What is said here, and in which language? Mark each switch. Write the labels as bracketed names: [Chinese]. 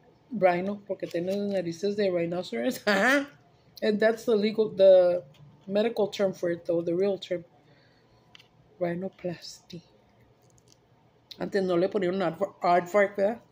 [Spanish] Rhino, porque tiene las narices de rhinoceros. [English] And that's the medical term for it, though, the real term. Rhinoplasty. [Spanish] Antes no le ponían un aardvark, ¿verdad?